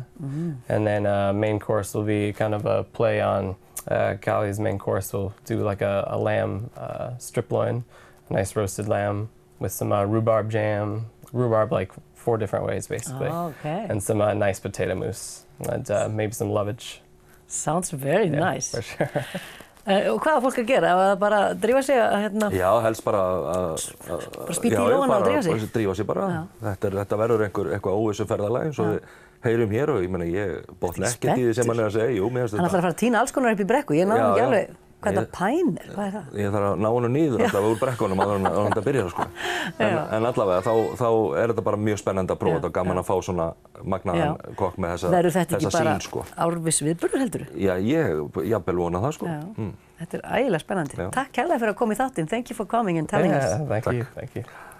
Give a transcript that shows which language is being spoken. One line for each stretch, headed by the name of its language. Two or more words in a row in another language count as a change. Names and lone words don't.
English: And then main course will be kind of a play on Callie's main course. We'll do like a lamb strip loin, a nice roasted lamb with some rhubarb jam, rhubarb like 4 different ways basically. Okay. And some nice potato mousse and maybe some lovage. Sounds very nice. For sure.
Icelandic: Og hvað á fólk að gera? Bara drífa sig að Já, helst bara spýta í lófana og drífa sig? Drífa sig bara. Þetta verður eitthvað óvissuferðalag eins og við heyrum hér og ég botna ekkert í því sem hann að segja. Jú, mér finnst þetta. Hann ætlar að fara að tína alls konar upp í brekku. Ég náði ekki alveg hvað þetta pæn er. Hvað er það? Ég þarf að ná honum niður allavega úr brekkunum áður en þetta byrjar sko. En allavega þá er þetta bara mjög spennandi að prófa þetta og gaman að fá svona magnaðan kokk með þessa sýn sko. Verður þetta ekki bara árviss viðburður heldur? Já, ég jafnvel vona það sko. Þetta er ægilega spennandi. Takk kærlega fyrir að koma í þáttinn.
English: Thank you for coming and telling us. Thank you.